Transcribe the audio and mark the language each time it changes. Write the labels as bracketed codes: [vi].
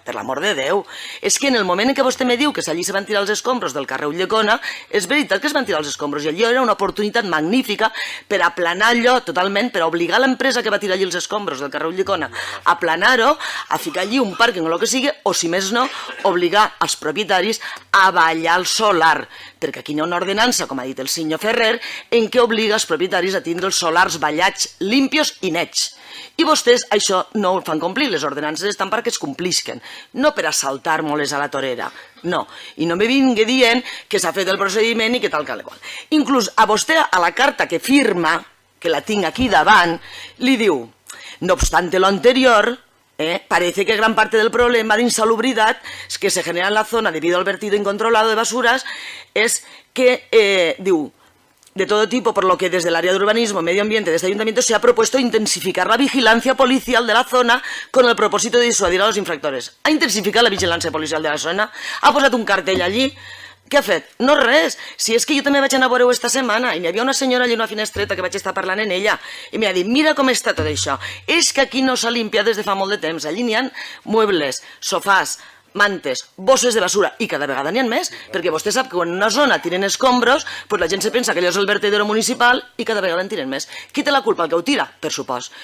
[ca] Per l'amor de Déu, és que en el moment en què vostè me diu que allí se van tirar els escombros del carrer Ulldecona, és veritat que es van tirar els escombros i allò era una oportunitat magnífica per aplanar allò totalment, per obligar l'empresa que va tirar allí els escombros del carrer Ulldecona a aplanar-ho, a ficar allí un pàrquing o el que sigui, o si més no, obligar els propietaris a ballar el solar, perquè aquí hi ha una ordenança, com ha dit el senyor Ferrer, en què obliga els propietaris a tindre els solars ballats, limpios i nets. I vostès això no ho fan complir, les ordenances estan perquè es complisquen, no per assaltar-nos a la torera, no. I no me vingui dient que s'ha fet el procediment i que tal que qual. Inclús a vostè, a la carta que firma, que la tinc aquí davant, li diu, [es] no obstante lo anterior, parece que gran parte del problema de insalubridad que se genera en la zona debido al vertido incontrolado de basuras es que, diu, de todo tipo, por lo que desde el área de urbanismo y medio ambiente de este ayuntamiento se ha propuesto intensificar la vigilancia policial de la zona con el propósito de disuadir a los infractores. [ca] Ha intensificat la vigilància policial de la zona? Ha posat un cartell allí? Què ha fet? No res. Si és que jo també vaig anar a veure-ho esta setmana i hi havia una senyora allà en una finestreta que vaig estar parlant en ella i m'ha dit, mira com està tot això. És que aquí no s'ha limpiat des de fa molt de temps. Allí n'hi ha muebles, sofàs, mantes, bosses de basura i cada vegada n'hi ha més, perquè vostè sap que quan en una zona tiren escombros, pues la gent se pensa que allò és el vertedero municipal i cada vegada en tiren més. Qui té la culpa? El que ho tira? Per supost.